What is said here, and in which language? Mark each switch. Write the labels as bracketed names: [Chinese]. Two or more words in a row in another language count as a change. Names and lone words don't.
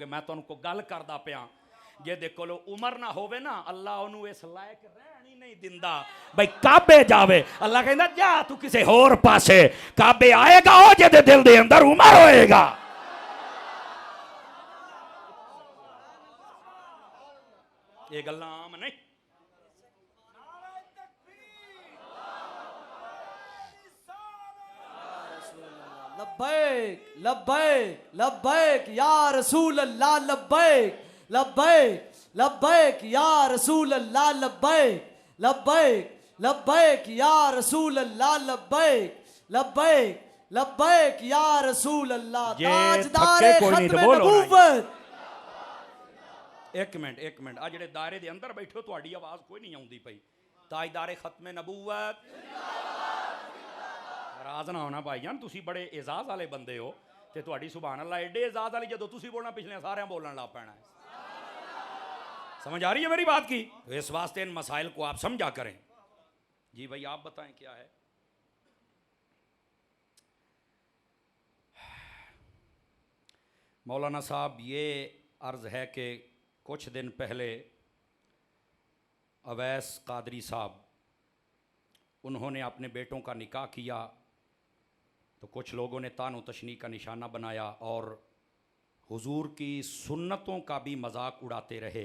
[Punjabi] میں تہانوں کو گل کردا پیا، جے دیکھو لو عمر نہ ہووے نہ، اللہ اونوں اس لائق رہن ہی نہیں دیندا بھائی کعبے جاوے. اللہ کہندا جا توں کسے ہور پاسے، کعبے آئے گا او جیدے دل دے اندر عمر ہوئے گا. ایہ گلاں عام نہیں. [Arabic] لبيك لبيك لبيك يا رسول الله، لبيك لبيك لبيك يا رسول الله، لبيك لبيك لبيك يا رسول الله، لبيك لبيك لبيك يا رسول الله. [Urdu] تاجدارِ ختم نبوت. [Punjabi] اک منٹ آ جیڑے دائرے دے اندر بیٹھے ہو، تہاڈی آواز کوئی نہیں آؤندی پئی. تاجدارِ ختم نبوت، ناراض نہ ہونا بھائی جان، تسی بڑے اعجاز والے بندے ہو، تے تہاڈی [Arabic] سبحان الله [Punjabi] ایڈے اعجاز والی جدوں تسی بولنا پچھلے سارے بولن لگ پینا ہے. سمجھ آ رہی ہے میری بات کی? [Urdu] تو اس واسطے ان مسائل کو آپ سمجھا کریں. جی بھائی آپ بتائیں کیا ہے? مولانا صاحب یہ عرض ہے کہ کچھ دن پہلے اویس قادری صاحب، انہوں نے اپنے بیٹوں کا نکاح کیا، تو کچھ لوگوں نے طعن و تشنیع کا نشانہ بنایا اور حضور کی سنتوں کا بھی مذاق اڑاتے رہے.